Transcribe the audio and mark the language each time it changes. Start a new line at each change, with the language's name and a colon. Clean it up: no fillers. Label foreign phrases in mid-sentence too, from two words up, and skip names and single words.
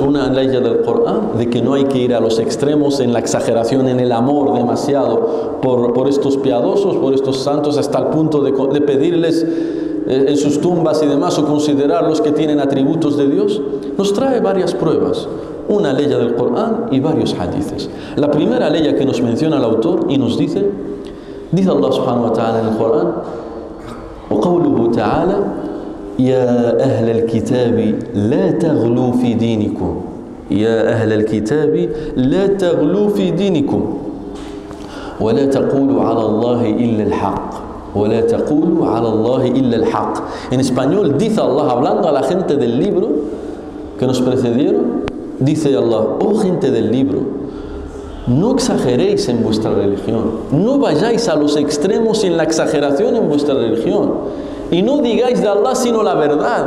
Spanish: Una ley del Corán, de que no hay que ir a los extremos en la exageración, en el amor demasiado por estos piadosos, por estos santos, hasta el punto de pedirles en sus tumbas y demás, o considerarlos que tienen atributos de Dios. Nos trae varias pruebas, una ley del Corán y varios hadices. La primera ley que nos menciona el autor y nos dice
Arabic: الله سبحانه وتعالى
Spanish: en el Corán:
Arabic: وقوله تعالى يا أهل الكتاب لا تغلوا في دينكم يا أهل الكتاب لا تغلوا في دينكم ولا تقولوا على الله إلا الحق ولا تقولوا على الله إلا الحق.
Spanish: En español dice Allah, hablando a la gente del libro que nos precedieron, dice Allah: oh gente del libro, no exageréis en vuestra religión, no vayáis a los extremos en la exageración en vuestra religión, y no digáis de Allah sino la verdad.